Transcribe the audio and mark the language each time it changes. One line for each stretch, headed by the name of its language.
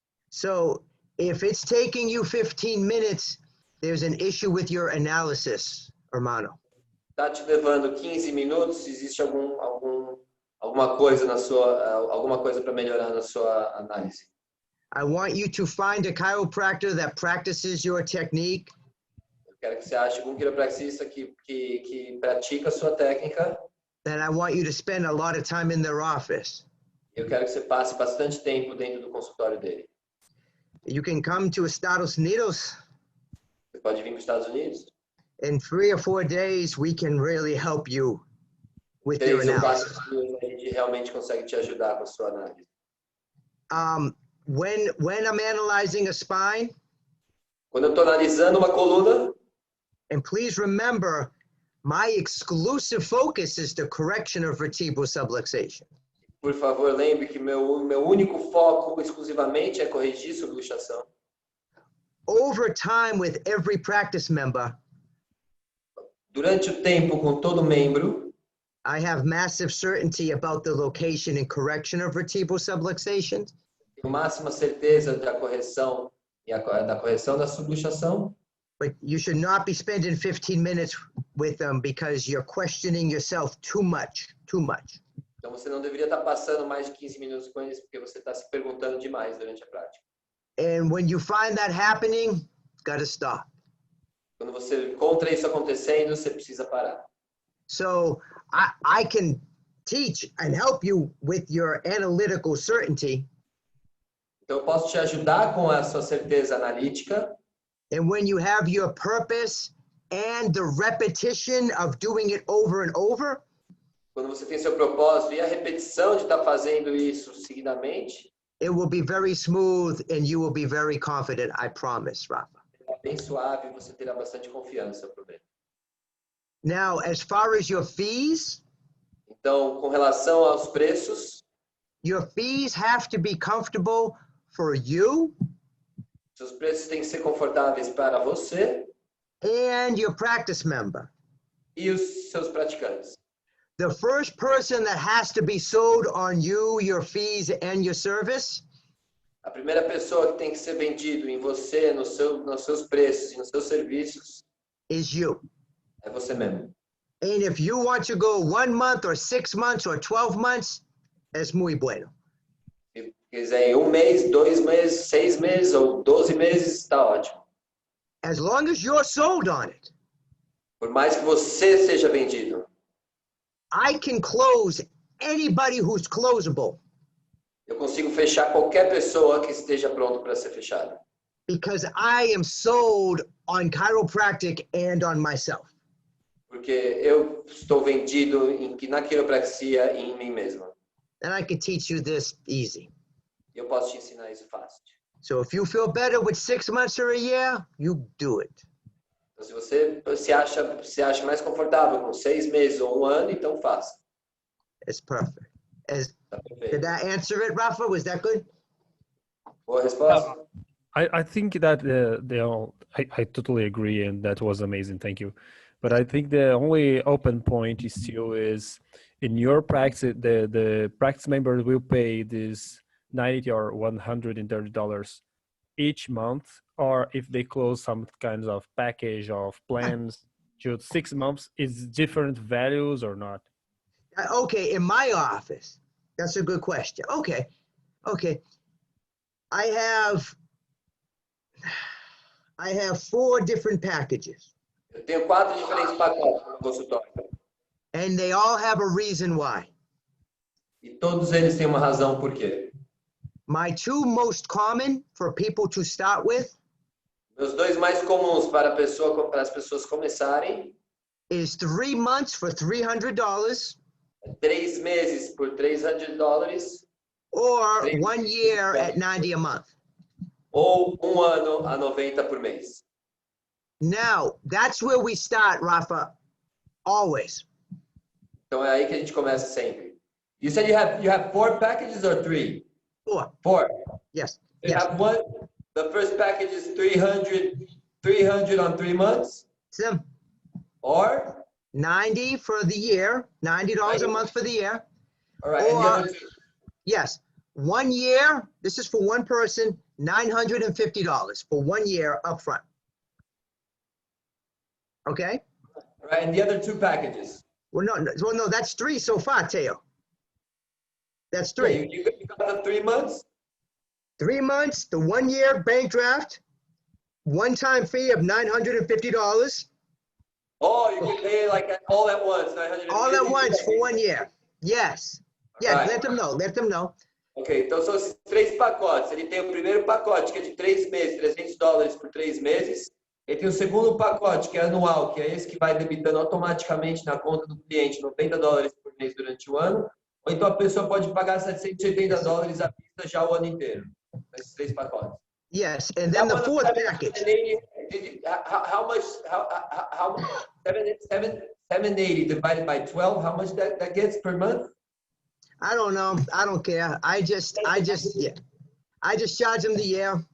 English: So, if it's taking you 15 minutes, there's an issue with your analysis, Romano.
Portuguese: Tá te levando 15 minutos, existe alguma coisa alguma coisa para melhorar na sua análise.
English: I want you to find a chiropractor that practices your technique
Portuguese: quero que você ache um quiropraxista que pratica a sua técnica.
English: Then I want you to spend a lot of time in their office.
Portuguese: Eu quero que você passe bastante tempo dentro do consultório dele.
English: You can come to Estados Unidos.
Portuguese: Você pode vir para os Estados Unidos.
English: In 3 or 4 days, we can really help you with your
Portuguese: 3 ou 4
English: analysis.
Portuguese: dias a gente realmente consegue te ajudar com a sua análise.
English: When I'm analyzing a spine,
Portuguese: Quando eu estou analisando uma coluna,
English: and please remember, my exclusive focus is the correction of vertebral subluxation.
Portuguese: por favor, lembre que meu único foco exclusivamente é corrigir subluxação.
English: Over time, with every practice member,
Portuguese: Durante o tempo, com todo membro,
English: I have massive certainty about the location and correction of vertebral subluxation.
Portuguese: tenho máxima certeza da correção da correção da subluxação.
English: But you should not be spending 15 minutes with them because you're questioning yourself too much.
Portuguese: Então você não deveria estar passando mais de 15 minutos com eles porque você está se perguntando demais durante a prática.
English: And when you find that happening, it's got to stop.
Portuguese: Quando você encontra isso acontecendo, você precisa parar.
English: So I can teach and help you with your analytical certainty.
Portuguese: Então eu posso te ajudar com a sua certeza analítica.
English: And when you have your purpose and the repetition of doing it over and over,
Portuguese: Quando você tem seu propósito e a repetição de estar fazendo isso seguidamente,
English: it will be very smooth and you will be very confident, I promise, Rafa.
Portuguese: é bem suave, você terá bastante confiança, eu prometo.
English: Now, as far as your fees
Portuguese: com relação aos preços,
English: have to be comfortable for you
Portuguese: seus preços têm que ser confortáveis para você
English: and your practice member.
Portuguese: e os seus praticantes.
English: The first person that has to be sold on you, your fees, and your service
Portuguese: A primeira pessoa que tem que ser vendido em você, nos seus preços e nos seus serviços,
English: is you.
Portuguese: é você mesmo.
English: And if you want to go 1 month or 6 months or 12 months,
Spanish: es muy bueno.
Portuguese: Se quiser em 1 mês, 2 meses, 6 meses ou 12 meses, está ótimo.
English: As long as you're sold on it,
Portuguese: Por mais que você seja vendido,
English: I can close anybody who's closable
Portuguese: eu consigo fechar qualquer pessoa que esteja pronto para ser fechada.
English: because I am sold on chiropractic and on myself.
Portuguese: Porque eu estou vendido na quiropraxia e em mim mesma.
English: And I can teach you this easy.
Portuguese: Eu posso te ensinar isso fácil.
English: So if you feel better with 6 months or a year, you do it.
Portuguese: Então, se você se acha mais confortável com 6 meses ou 1 ano, então faça.
English: It's perfect.
Portuguese: Tá perfeito.
English: Did that answer it, Rafa? Was that good?
Portuguese: Boa resposta?
English: I think that I totally agree, and that was amazing. Thank you. But I think the only open point is still is in your practice, the practice members will pay this $90 or $130 each month, or if they close some kinds of package of plans to 6 months, is different values or not? Okay, in my office, that's a good question. Okay. I have 4 different packages,
Portuguese: Eu tenho 4 diferentes pacotes no consultório.
English: and they all have a reason why.
Portuguese: E todos eles têm uma razão por quê.
English: My 2 most common for people to start with
Portuguese: Meus 2 mais comuns para as pessoas começarem
English: is 3 months for $300
Portuguese: é 3 meses por $300
English: or 1 year at $90 a month.
Portuguese: ou 1 ano a 90 por mês.
English: Now, that's where we start, Rafa, always.
Portuguese: Então é aí que a gente começa sempre.
English: You said you have 4 packages or 3? 4. 4. Yes. You have one. The first package is $300 on 3 months,
Portuguese: Sim.
English: or $90 for the year, $90 a month for the year. all right. And the Or, other 2, yes, 1 year, this is for one person, $950 for 1 year upfront. Okay? all right, and the other 2 packages. Well, no, that's 3 so far, Teo. That's 3. Yeah, you got the 3 months. 3 months, the 1 year bank draft, one-time fee of $950. Oh, you can pay like all at once, 950. All at once for 1 year. Yes. Yeah, Right. let them know. Let them know.
Portuguese: Ok, então são esses 3 pacotes. Ele tem o primeiro pacote, que é de 3 meses, $300 por 3 meses. Ele tem o segundo pacote, que é anual, que é esse que vai debitando automaticamente na conta do cliente $90 por mês durante o ano. Ou então a pessoa pode pagar $780 à vista já o ano inteiro. Esses 3 pacotes.
English: Yes, and then the fourth package. How much? How 780 divided by 12? How much that gets per month? I don't know. I don't care. I just charge them the year.